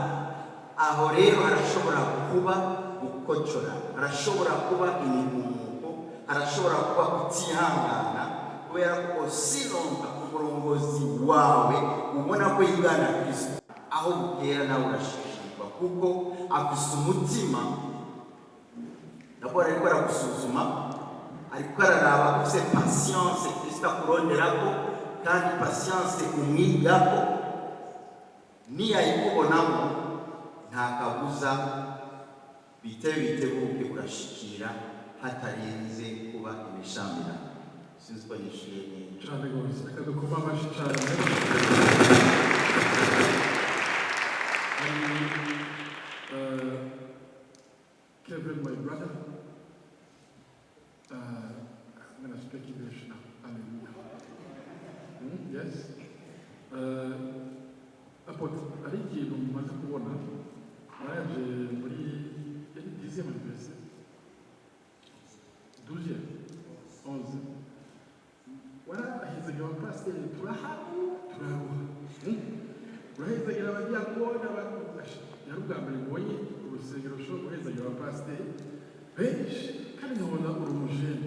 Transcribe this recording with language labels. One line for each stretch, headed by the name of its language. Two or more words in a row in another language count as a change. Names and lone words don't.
Rundi: Aho rero harashobora kuba gukocora, harashobora kuba imigumuko, harashobora kuba kutihangana, kubera ko silonga umurongozi wawe ubona ko yigana Kristo, aho bukera nawe urashishirwa, kuko afise umutima nabwo ariko aragusuzuma, ariko araraba ufise patience Kristo akuronderako, kandi patience umwigako. Niyayikubonamo nta kabuza bitebuke urashikira hatarinze kuba imishamirano. Sinzi ko nishuye neza cyane rwose, reka dukoma amashyi cyane.
English: Kevin, my brother, I'm going to speak English now. Hallelujah. Yes.
Rundi: Hari ikintu mumaze kubona, mwaje muri 10e anniversaire, 12e, 11e, warahizaga abapasiteri turaruha, urahizagira abadiyakoni, yari ubwa mbere mbonye urusengero rushobora guhezagira abapasiteri benshi, kandi nkabona uri umujene.